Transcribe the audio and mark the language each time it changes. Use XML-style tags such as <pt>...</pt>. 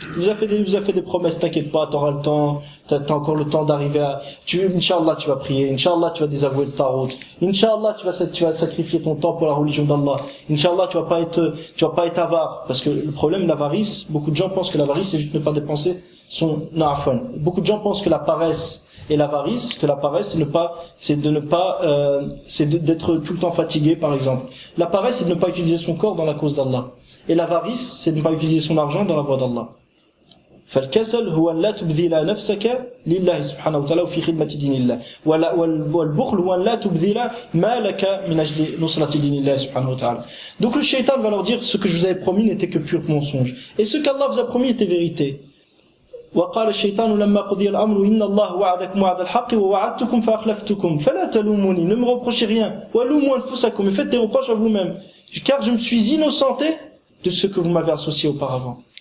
<fr>Vous a fait des promesses, t'inquiète pas, t'auras le temps, t'as encore le temps d'arriver à, Inch'Allah tu vas prier, Inch'Allah tu vas désavouer ta route, Inch'Allah tu vas sacrifier ton temps pour la religion d'Allah, Inch'Allah tu vas pas être avare, parce que le problème l'avarice, beaucoup de gens pensent que l'avarice c'est juste ne pas dépenser beaucoup de gens pensent que la paresse et l'avarice, c'est d'être tout le temps fatigué, par exemple. La paresse, c'est de ne pas utiliser son corps dans la cause d'Allah. Et l'avarice, c'est de ne pas utiliser son argent dans la voie d'Allah.</fr> <ar>فالكسل هو أن لا تبذل نفسك لله سبحانه وتعالى في خدمة دين الله والبخل هو أن لا تبذل مالك من أجل نصرة دين الله سبحانه وتعالى.</ar> <fr>Donc le shaitan va leur dire ce que je vous avais promis n'était que pur mensonge et ce qu'Allah vous a promis était vérité.</fr> <ar>وقال الشيطان لما قضي الأمر إن الله وعدكم وعد الحق ووعدتكم فأخلفتكم فلا تلوموني,</ar> <fr>ne me reprochez rien,</fr> <ar>ولوموا أنفسكم,</ar> <fr>et faites des reproches à vous-même, car je me suis innocenté de ce que vous m'avez associé auparavant.</fr>